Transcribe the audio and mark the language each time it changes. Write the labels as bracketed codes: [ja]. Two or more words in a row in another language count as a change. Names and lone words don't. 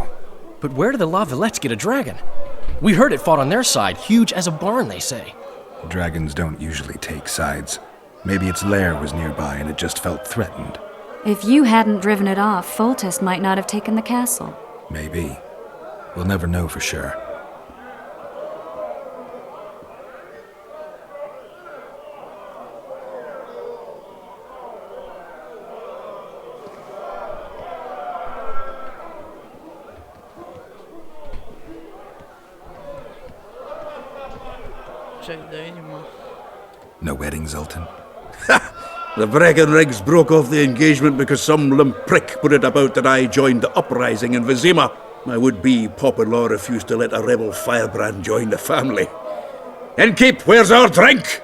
[en] But where did the La Villettes get a dragon? We heard it fought on their side, huge as a barn, they say. Dragons don't usually take sides. Maybe its lair was nearby and it just felt threatened. If you hadn't driven it off, Foltest might not have taken the castle. Maybe. We'll never know for sure. [sr] Ček da vidimo. [en] No wedding, Zoltan? The Breckenrigs broke off the engagement because some limp prick put it about that I joined the uprising in Vizima. My would-be pop-in-law refused to let a rebel firebrand join the family. Innkeep, where's our drink?